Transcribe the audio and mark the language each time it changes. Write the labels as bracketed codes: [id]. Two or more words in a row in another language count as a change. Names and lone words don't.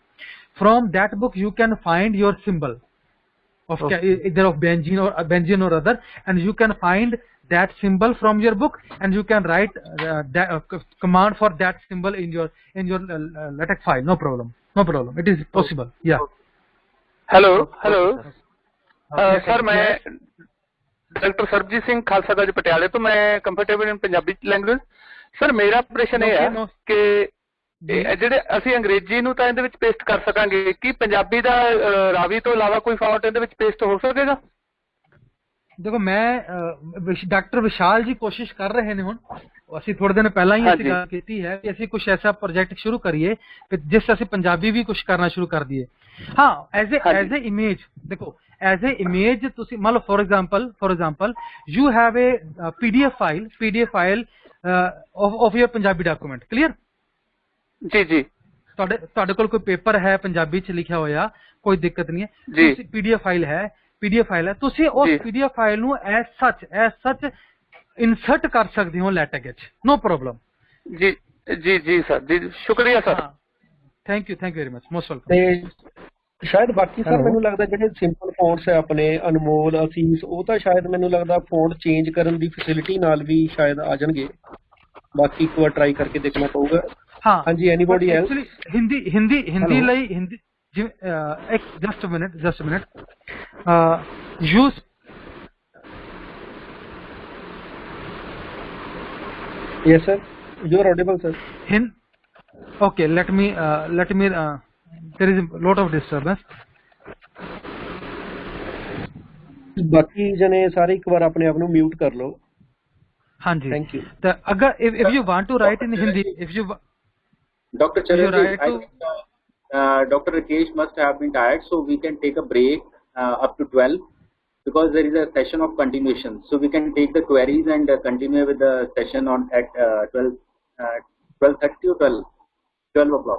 [en] From that book you can find your symbol of either of benzene or other, and you can find that symbol from your book, and you can write that command for that symbol in your LaTeX file. No problem. It is possible. Yeah. [hi] हेलो सर, मैं डॉक्टर सरबजीत सिंह खालसा कालेज पटियाले तो मैं [en] comfortable in Punjabi language. [hi] सर मेरा प्रश्न [pa] ਇਹ ਹੈ ਕਿ ਜਿਹੜੇ ਅਸੀਂ ਅੰਗਰੇਜ਼ੀ ਨੂੰ ਤਾਂ ਇਹਦੇ ਵਿੱਚ ਪੇਸਟ ਕਰ ਸਕਾਂਗੇ, ਕੀ ਪੰਜਾਬੀ ਦਾ ਰਾਵੀ ਤੋਂ ਇਲਾਵਾ ਕੋਈ ਫਾਂਟ ਇਹਦੇ ਵਿੱਚ ਪੇਸਟ ਹੋ ਸਕੇਗਾ? [hi] देखो, मैं डॉक्टर विशाल जी कोशिश कर रहे [pa] ਨੇ ਹੁਣ ਅਸੀਂ ਥੋੜੇ ਦਿਨ ਪਹਿਲਾਂ ਹੀ ਅਸੀਂ ਗੱਲ ਕੀਤੀ ਹੈ ਕਿ ਅਸੀਂ ਕੁਝ ਐਸਾ ਪ੍ਰੋਜੈਕਟ ਸ਼ੁਰੂ ਕਰੀਏ ਕਿ ਜਿਸ ਅਸੀਂ ਪੰਜਾਬੀ ਵੀ ਕੁਝ ਕਰਨਾ ਸ਼ੁਰੂ ਕਰ ਦਈਏ। ਹਾਂ, [en] as a image [pa] ਦੇਖੋ, [en] as a image [pa] ਤੁਸੀਂ ਮੰਨ ਲਓ [en] for example you have a PDF file of your Punjabi document, clear? [hi] जी जी [pa] ਤੁਹਾਡੇ ਕੋਲ ਕੋਈ ਪੇਪਰ ਹੈ ਪੰਜਾਬੀ ਚ ਲਿਖਿਆ ਹੋਇਆ, ਕੋਈ ਦਿੱਕਤ ਨਹੀਂ ਹੈ, ਤੁਸੀਂ PDF ਫਾਈਲ ਹੈ, ਤੁਸੀਂ ਉਸ PDF ਫਾਈਲ ਨੂੰ [en] as such insert [pa] ਕਰ ਸਕਦੇ ਹੋ LaTeX ਵਿੱਚ, [en] no problem। [hi] जी जी जी सर, जी शुक्रिया सर। [en] Thank you very much, most welcome. [pa] ਤੇ ਸ਼ਾਇਦ ਬਾਕੀ ਸਰ ਮੈਨੂੰ ਲੱਗਦਾ ਜਿਹੜੇ ਸਿੰਪਲ ਫੌਂਟਸ ਹੈ ਆਪਣੇ ਅਨਮੋਲ, ਅਸੀਸ, ਉਹ ਤਾਂ ਸ਼ਾਇਦ ਮੈਨੂੰ ਲੱਗਦਾ ਫੌਂਟ ਚੇਂਜ ਕਰਨ ਦੀ ਫੈਸਿਲਿਟੀ ਨਾਲ ਵੀ ਸ਼ਾਇਦ ਆ ਜਾਣਗੇ, ਬਾਕੀ ਇੱਕ ਵਾਰ ਟਰਾਈ ਕਰਕੇ ਦੇਖਣਾ ਪਊਗਾ। [en] ਹਾਂਜੀ, anybody else? [pa] ਹਿੰਦੀ ਲਈ ਜਿਵੇਂ ਇੱਕ [en] just a minute use Yes sir, you are audible sir. Okay, let me there is a lot of disturbance. [pa] ਬਾਕੀ ਜਨੇ ਸਾਰੇ ਇੱਕ ਵਾਰ ਆਪਣੇ ਆਪ ਨੂੰ ਮਿਊਟ ਕਰ ਲਓ। ਹਾਂਜੀ, [en] thank you. [pa] ਤਾਂ ਅਗਰ [en] if you want to write in Hindi, if you Dr. Charanjeev, Dr. Rakesh must have been tired, so we can take a break up to 12 because there is a session of continuation. So we can take the queries and continue with the session on at 12:30 or 12 o'clock.